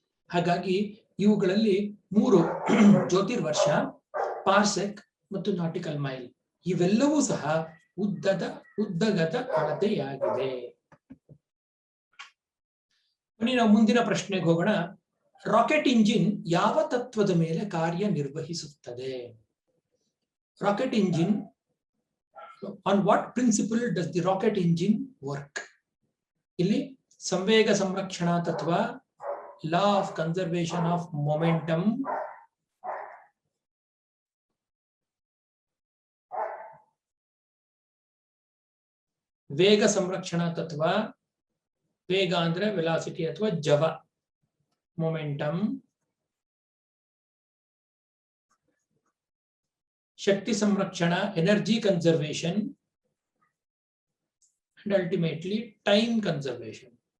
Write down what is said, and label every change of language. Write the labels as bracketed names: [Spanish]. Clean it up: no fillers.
[Kannada] ಹಾಗಾಗಿ ಇವುಗಳಲ್ಲಿ 3 ಜ್ಯೋತಿರ್ವರ್ಷ, ಪಾರ್ಸೆಕ್ ಮತ್ತು ನಾಟಿಕಲ್ ಮೈಲ್ ಇವೆಲ್ಲವೂ ಸಹ ಉದ್ದಗದ ಅಳತೆಯಾಗಿದೆ. ಬನ್ನಿ ನಾವು ಮುಂದಿನ ಪ್ರಶ್ನೆಗೆ ಹೋಗೋಣ. ರಾಕೆಟ್ ಇಂಜಿನ್ ಯಾವ ತತ್ವದ ಮೇಲೆ ಕಾರ್ಯನಿರ್ವಹಿಸುತ್ತದೆ? [English] Rocket engine, on what principle does the rocket engine work? [Kannada] ಇಲ್ಲಿ ಸಂವೇಗ ಸಂರಕ್ಷಣಾ ತತ್ವ, law of conservation of momentum, ವೇಗ ಸಂರಕ್ಷಣಾ ತತ್ವ, ವೇಗ ಅಂದ್ರೆ ವೆಲಾಸಿಟಿ ಅಥವಾ ಜವ, ಮೊಮೆಂಟಮ್, ಶಕ್ತಿ ಸಂರಕ್ಷಣಾ energy conservation, and ultimately time conservation.